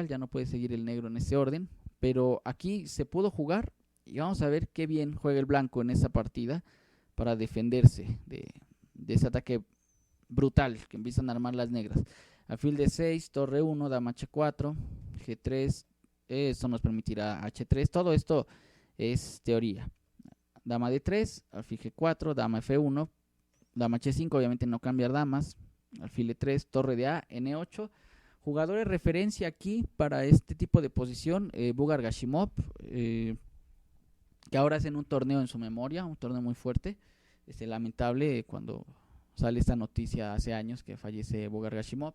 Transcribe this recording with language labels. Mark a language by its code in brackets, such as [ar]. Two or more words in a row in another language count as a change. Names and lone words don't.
[es] Ya no puede seguir el negro en ese orden, pero aquí se pudo jugar y vamos a ver qué bien juega el blanco en esa partida para defenderse de ese ataque brutal que empiezan a armar las negras. Alfil D6, torre 1, dama H4, G3, esto nos permitirá H3, todo esto es teoría. Dama D3, alfil G4, dama F1, dama H5, obviamente no cambiar damas, alfil E3, torre de A, N8. Jugadores de referencia aquí para este tipo de posición, Bugar Gashimov, que ahora hacen un torneo en su memoria, un torneo muy fuerte. Lamentable cuando sale esta noticia hace años que fallece Bugar Gashimov.